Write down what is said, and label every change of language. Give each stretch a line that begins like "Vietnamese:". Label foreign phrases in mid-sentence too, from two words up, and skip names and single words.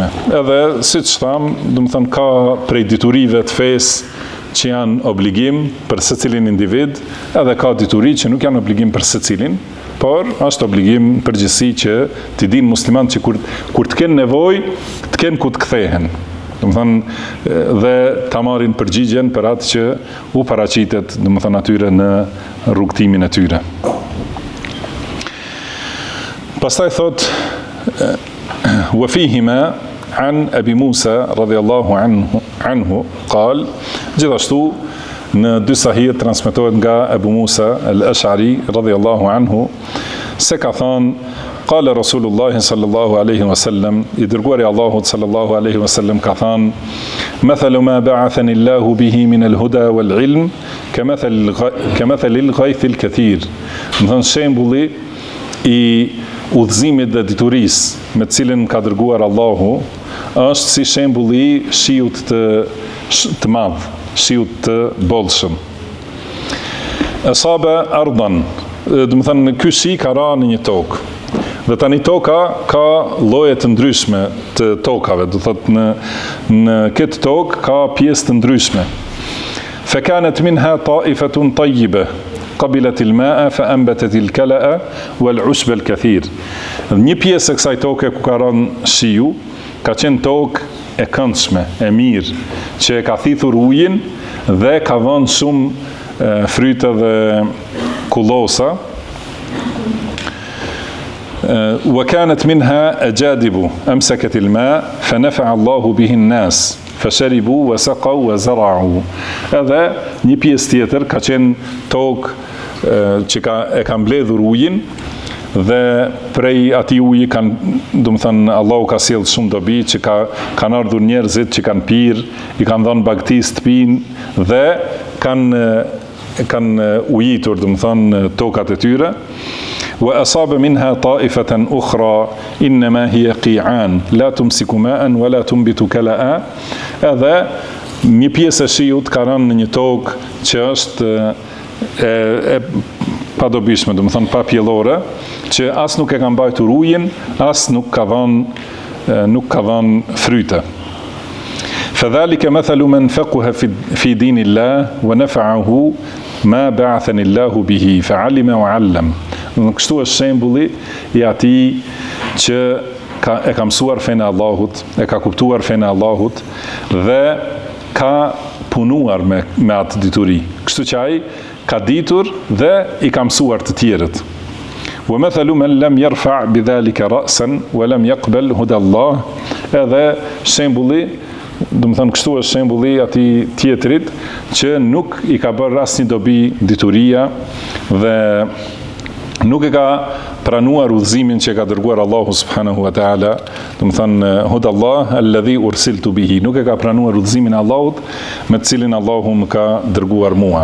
Albanian: Edhe siç tham, do të thënë ka prej diturive të fesë që janë obligim për secilin individ, edhe ka dituri që nuk janë obligim për secilin, por është obligim përgjithësi që t'i dinë muslimanët që kur të kenë nevojë, të kenë ku të kthehen. dhe ta marrin përgjigjen për atë që u paraqitet, atyre në rrugtimin e tyre. Pastaj thot
Arabic: وفيهما عن أبي موسى رضي الله عنه قال,
Albanian: gjithashtu në dy sahih transmetohet nga Abu Musa al-Ash'ari
Arabic: رضي الله عنه
Albanian: se ka thënë
Arabic: قال رسول الله صلى الله عليه وسلم,
Albanian: i dërguari Allahut
Arabic: صلى الله عليه وسلم
Albanian: ka thënë
Arabic: مثل ما بعثني الله به من الهدى والعلم كمثل الغيث الكثير.
Albanian: Do të shembulli i udhëzimit dhe diturisë me të cilën ka dërguar Allahu është si shembulli i shiut të madh, shiut të bollshëm.
Arabic: أصاب أرضا,
Albanian: do të thënë ky shi ka ra në një tokë. Dhe tani toka ka lloje të ndryshme të tokave, do thotë në këtë tokë ka pjesë të ndryshme.
Arabic: فكانت منها طائفة طيبة قبلت الماء فأنبتت الكلأ والعشب الكثير.
Albanian: Një pjesë e kësaj toke ku ka rënë shiu ka qenë tokë e këndshme, e mirë, që e ka thithur ujin dhe ka vënë shumë fryte dhe kullosa.
Arabic: وكانت منها أجادب أمسكت الماء فنفع الله به الناس فشربوا وسقوا وزرعوا.
Albanian: Edhe një pjesë tjetër ka qenë tokë që e ka mbledhur ujin dhe prej atij uji Allahu ka sjellë shumë dobi që kanë ardhur njerëzit që kanë pirë, i kanë dhënë bagtis të pinë dhe kanë ujitur tokat e tyre.
Arabic: وأصاب منها طائفة أخرى إنما هي قيعان لا تمسك ماء ولا تنبت كلاء.
Albanian: Edhe një pjesë e shiut ka rënë në një tokë që është e padobishme, do të thonë pa pjellore, që as nuk e ka mbajtur ujin, as nuk ka dhënë fryte.
Arabic: فذلك مثل من فقه في دين الله ونفعه ما بعثني الله به فعلم وعلم.
Albanian: Kështu është shembulli i atij që e ka mësuar fenë e Allahut, e ka kuptuar fenë e Allahut dhe ka punuar me atë dituri. Kështu që ai ka ditur dhe i ka mësuar të tjerët.
Arabic: ومثل من لم يرفع بذلك رأسا ولم يقبل هدى الله.
Albanian: Edhe shembulli, do të thonë kështu është shembulli i atij tjetrit që nuk i ka bërë asnjë dobi dituria dhe nuk e ka pranuar udhëzimin që ka dërguar Allahu
Arabic: سبحانه وتعالى,
Albanian: do të thënë
Arabic: هدى الله الذي أرسلت به,
Albanian: nuk e ka pranuar udhëzimin e Allahut me të cilin Allahu më ka dërguar mua.